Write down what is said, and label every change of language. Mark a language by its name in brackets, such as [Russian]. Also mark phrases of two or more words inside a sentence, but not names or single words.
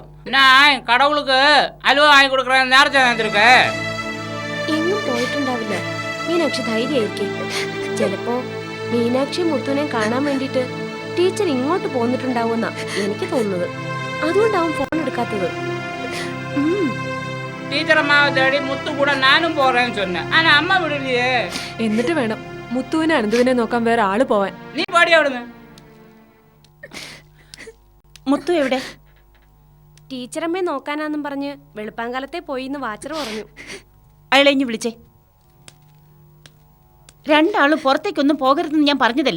[Tamil] நான் கடவுளுக்கு அலுவ வாங்கி கொடுக்குற நேரத்தை வந்திருக்க. [Malayalam] എങ്ങും പോയിട്ടുണ്ടാവില്ല. മീനാക്ഷി ധൈര്യമായിരിക്കും. ചിലപ്പോ മീനാക്ഷി മുത്തുവിനെ കാണാൻ വേണ്ടിട്ട് ടീച്ചർ ഇങ്ങോട്ട് പോന്നിട്ടുണ്ടാവുമെന്നാ എനിക്ക് തോന്നുന്നത്. അതുകൊണ്ടാവും ഫോൺ എടുക്കാത്തത്. [Tamil] ടീച്ചറമ്മാவை தேடி முத்து கூட நானும் போறேன்னு சொன்னேன். ஆனா அம்மா விடலையே. [Malayalam] എന്നിട്ട് വേണം മുത്തുവിനെ അനന്തുവിനെ നോക്കാൻ വേറെ ആള് പോവാൻ. നീ പാടി അവിടുന്ന്. മുത്തു എവിടെ? ടീച്ചറമ്മയെ നോക്കാനാന്നും പറഞ്ഞ് വെളുപ്പാങ്കാലത്തെ പോയിന്ന് വാച്ചർ പറഞ്ഞു. അയാളെ ഇഞ്ഞു വിളിച്ചേ. രണ്ടാളും പുറത്തേക്കൊന്നും പോകരുതെന്ന് ഞാൻ പറഞ്ഞതല്ലേ?